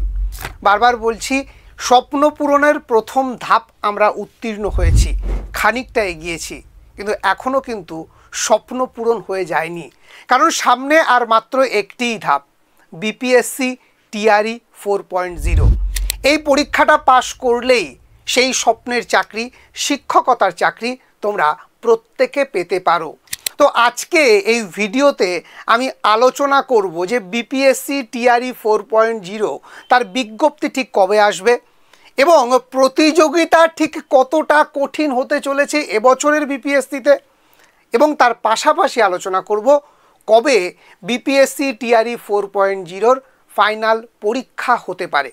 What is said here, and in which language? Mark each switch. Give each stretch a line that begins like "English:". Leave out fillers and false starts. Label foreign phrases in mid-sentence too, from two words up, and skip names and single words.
Bangla: বার বার বলছি স্বপ্ন পূরণের প্রথম ধাপ আমরা উত্তীর্ণ হয়েছি, খানিকটা এগিয়েছি, কিন্তু এখনো কিন্তু স্বপ্ন পূরণ হয়ে যায়নি, কারণ সামনে আর মাত্র একটিই ধাপ বিপিএসসি টিআরই 4.0। এই পরীক্ষাটা পাশ করলেই সেই স্বপ্নের চাকরি, শিক্ষকতার চাকরি তোমরা প্রত্যেকে পেতে পারো। তো আজকে এই ভিডিওতে আমি আলোচনা করব যে বিপিএসসি টিআরই 4.0 তার বিজ্ঞপ্তি ঠিক কবে আসবে এবং প্রতিযোগিতা ঠিক কতটা কঠিন হতে চলেছে এবছরের বিপিএসসিতে, এবং তার পাশাপাশি আলোচনা করব কবে বিপিএসসি টিআরই 4.0 ফাইনাল পরীক্ষা হতে পারে।